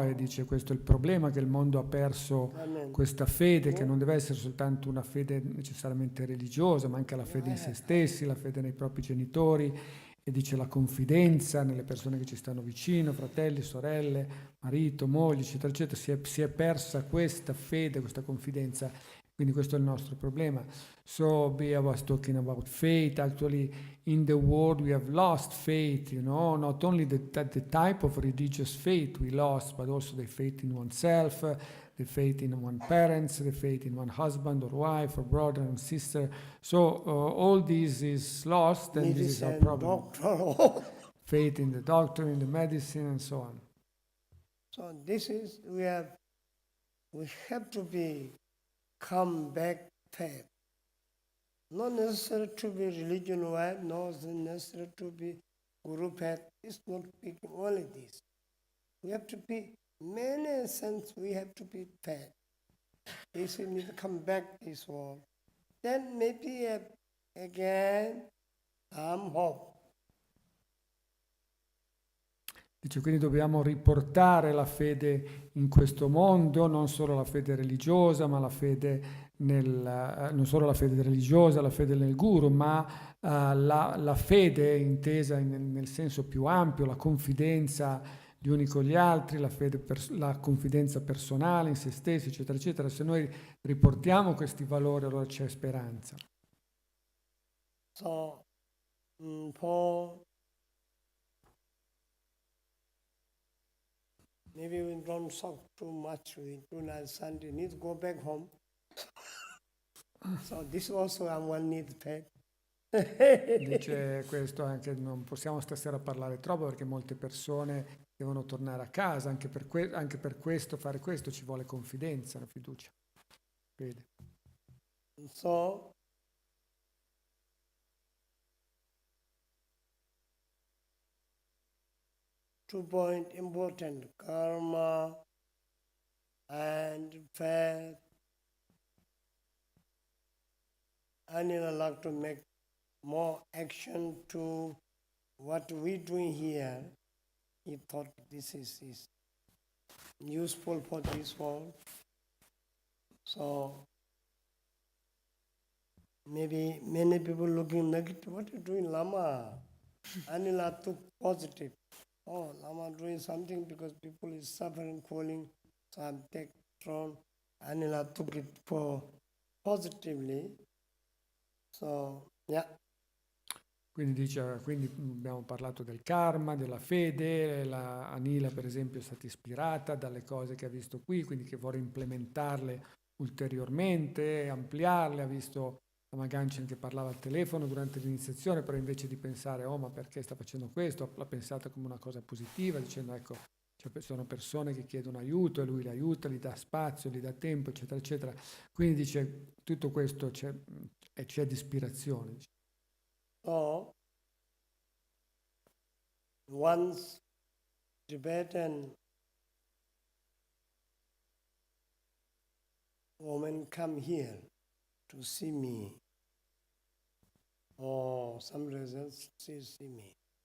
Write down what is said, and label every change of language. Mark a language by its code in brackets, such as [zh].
[it] E dice questo è il problema, che il mondo ha perso questa fede, che non deve essere soltanto una fede necessariamente religiosa, ma anche la fede in se stessi, la fede nei propri genitori, e dice la confidenza nelle persone che ci stanno vicino, fratelli, sorelle, marito, moglie, eccetera, eccetera. Si è persa questa fede, questa confidenza. Quindi questo è il nostro problema. [en] So Bea was talking about faith. Actually, in the world we have lost faith, not only the type of religious faith we lost, but also the faith in oneself, the faith in one parents, the faith in one husband or wife or brother and sister. So all this is lost, and this is our problem. Faith in the doctor, in the medicine, and so on. So this is, we have to be come back faith. Not necessary to be religion wise, not necessary to be guru path. It's not speaking only this. We have to be, many sense we have to be faith. If we need to come back this world, then maybe again hope. [it] Dice, quindi dobbiamo riportare la fede in questo mondo, non solo la fede religiosa, ma la fede non solo la fede religiosa, la fede nel guru, ma la fede intesa nel senso più ampio, la confidenza gli uni con gli altri, la confidenza personale in se stessi, eccetera, eccetera. Se noi riportiamo questi valori, allora c'è speranza. [en] So, for maybe we don't talk too much with tonight Sunday, need to go back home. So this also one need faith. [it] Dice questo anche, non possiamo stasera parlare troppo perché molte persone devono tornare a casa, anche per questo, fare questo ci vuole confidenza, la fiducia. Vede. [en] So, two point important, karma and faith. I need a lot to make more action to what we're doing here. He thought this is useful for this world. So maybe many people looking negative. What are you doing, Lama? Anila took positive. Oh, Lama doing something because people is suffering, falling. So I'm take from Anila took it for positively. So, yeah. [it] Quindi abbiamo parlato del karma, della fede, la Anila per esempio è stata ispirata dalle cose che ha visto qui, quindi che vuole implementarle ulteriormente, ampliarle. Ha visto Lama Gangchen che parlava al telefono durante l'iniziazione, però invece di pensare ma perché sta facendo questo, l'ha pensata come una cosa positiva, dicendo ecco, sono persone che chiedono aiuto e lui li aiuta, gli dà spazio, gli dà tempo, eccetera, eccetera. Quindi dice tutto questo c'è di ispirazione. [en] So, once Tibetan woman come here to see me, or some reasons she see me.